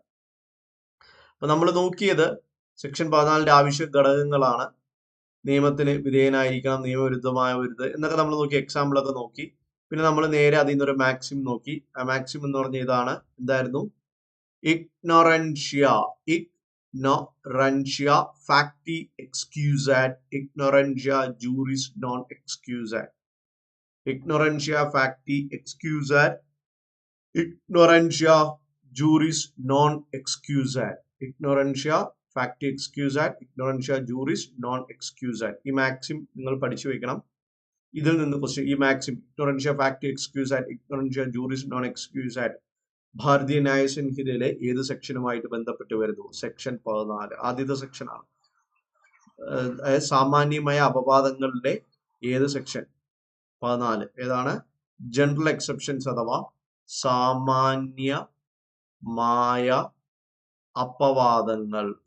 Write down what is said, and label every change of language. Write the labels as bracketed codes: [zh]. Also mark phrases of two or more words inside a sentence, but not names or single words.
[ml] അപ്പൊ നമ്മൾ നോക്കിയത് സെക്ഷൻ 14ന്റെ ആവശ്യ ഘടകങ്ങളാണ്. നിയമത്തിന് വിധേയനായിരിക്കണം, നിയമവിരുദ്ധമാവരുത് എന്നൊക്കെ നമ്മൾ നോക്കി, എക്സാമ്പിളൊക്കെ നോക്കി. പിന്നെ നമ്മൾ നേരെ അതിൽ നിന്നൊരു മാക്സിം നോക്കി. ആ മാക്സിം എന്ന് പറഞ്ഞ ഇതാണ്. എന്തായിരുന്നു? ഇഗ്നോറൻഷ്യ. [la] ignorantia facti excusat, ignorantia juris non excusat. Ignorantia facti excusat, ignorantia juris non excusat. Ignorantia facti excusat, ignorantia juris non excusat. [ml] ഈ മാക്സിം നിങ്ങൾ പഠിച്ചു വെക്കണം. ഇതിൽ നിന്ന് ക്വസ്റ്റ്യൻ, ഈ മാക്സിം [la] ignorantia facti excusat, ignorantia juris non excusat [ml] ഭാരതീയ ന്യായ സംഹിതയിലെ ഏത് സെക്ഷനുമായിട്ട് ബന്ധപ്പെട്ട് വരുന്നു? സെക്ഷൻ 14, ആദ്യത്തെ സെക്ഷനാണ്. സാമാന്യമായ അപവാദങ്ങളുടെ ഏത് സെക്ഷൻ? 14. ഏതാണ്? [en] general exceptions [ml] അഥവാ സാമാന്യമായ അപവാദങ്ങൾ.